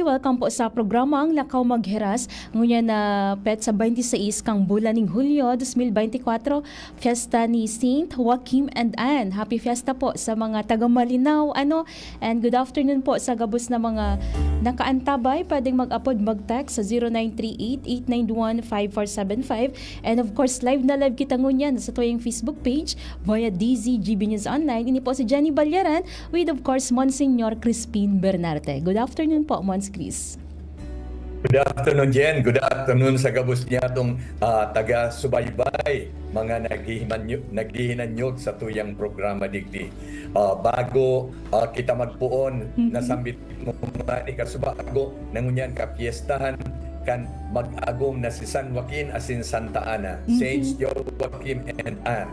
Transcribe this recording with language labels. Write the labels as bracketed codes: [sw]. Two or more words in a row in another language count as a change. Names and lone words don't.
[bik] Welcome po sa programang Lakaw Maghiras. Ngunya na pet sa 26 kang bulan ning Hulyo 2024, fiesta ni Saint Joaquim and Anne. [en] Happy fiesta [bik] po sa mga taga Malinaw. [en] And good afternoon [bik] po sa gabos na mga nakaantabay. Pwedeng mag-upload, mag-text sa 0938-891-5475. [en] And of course, [bik] live na live kita ngunya sa tuyong Facebook page via DZGB News Online. Ini po si Jenny Balyaran [en] with of course [bik] Monsignor Crispin Bernarte. [en] Good afternoon po, Mons Chris. Good afternoon, Jen. [bik] Good afternoon sa gabos niya itong taga-subaybay, mga naghihinanyog sa tuyang programa digdi. Bago kita magpuon, nasambit mo ni kasubago, nangunyan ka piyestahan, kan mag-agong na si San Joaquin asin Santa Ana, [en] Saints Joaquim and Anne.